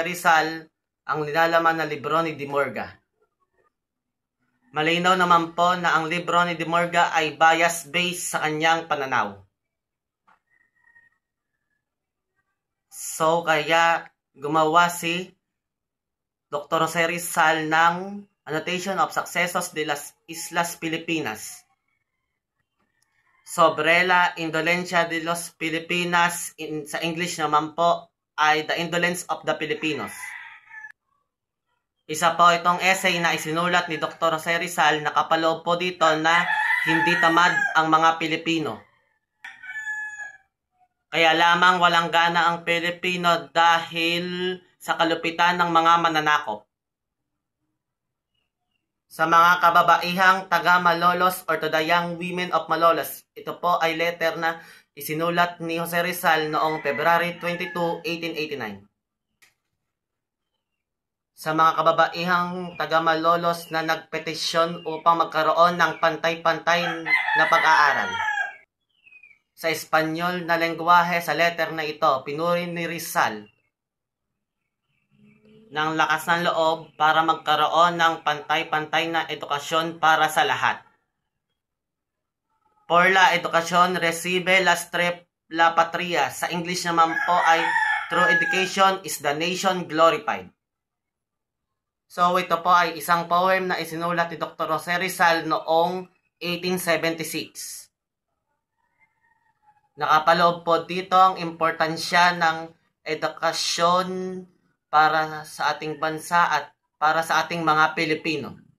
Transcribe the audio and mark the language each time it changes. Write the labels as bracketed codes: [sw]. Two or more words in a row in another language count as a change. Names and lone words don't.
[tl] Jose Rizal ang nilalaman na libro ni De Morga. Malinaw naman po na ang libro ni De Morga ay bias-based sa kanyang pananaw. So, kaya gumawa si Dr. Jose Rizal ng Annotation of Successos de las Islas Filipinas sobre la indolencia de los Filipinas. Sa English naman po ay The Indolence of the Filipinos. Isa po itong essay na isinulat ni Dr. Jose Rizal na kapaloob po dito na hindi tamad ang mga Pilipino. Kaya lamang walang gana ang Pilipino dahil sa kalupitan ng mga mananakop. Sa mga kababaihang taga Malolos or [en] to the young women of Malolos, [tl] ito po ay letter na isinulat ni Jose Rizal noong February 22, 1889. Sa mga kababaihang taga Malolos na nagpetisyon upang magkaroon ng pantay-pantay na pag-aaral. Sa Espanyol na lengguwahe sa letter na ito, pinuri ni Rizal ng lakas ng loob para magkaroon ng pantay-pantay na edukasyon para sa lahat. Por la educación recibe la patria. Sa English naman po ay through education is the nation glorified. So ito po ay isang poem na isinulat ni Dr. Jose Rizal noong 1876. Nakapaloob po dito ang importansya ng edukasyon para sa ating bansa at para sa ating mga Pilipino.